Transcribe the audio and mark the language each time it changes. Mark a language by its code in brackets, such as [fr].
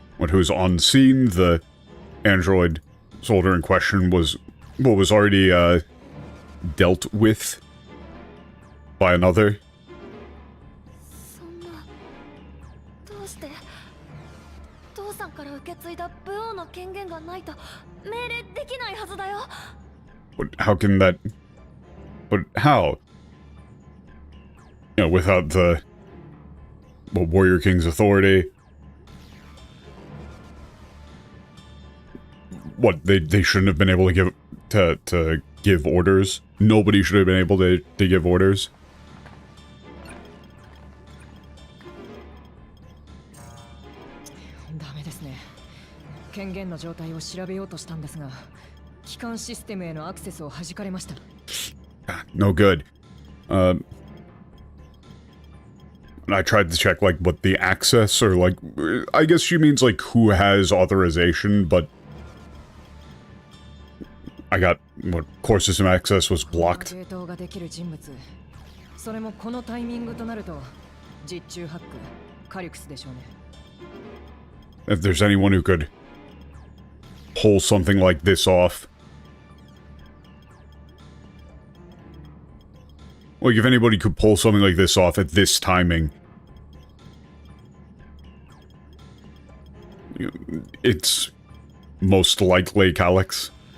[en] who's on scene, the android soldier in question was already, dealt with by another. [ja] そんな、どうして父さんから受け継いだ武王の権限がないと命令できないはずだよ。 [en] But how can that... But how? You know, without the... Well, Warrior King's authority... What, they shouldn't have been able to give orders? Nobody should have been able to give orders? [ja] ダメですね。権限の状態を調べようとしたんですが、機関システムへのアクセスを弾かれました。 [en] No good. I tried to check, like, what the access, or, like, I guess she means, like, who has authorization, but I got, what, core system access was blocked. [ja] 系統ができる人物。それもこのタイミングとなると、実中ハック、カリュクスでしょうね。 [en] If there's anyone who could pull something like this off. Like, if anybody could pull something like this off at this timing, it's most likely Calyx.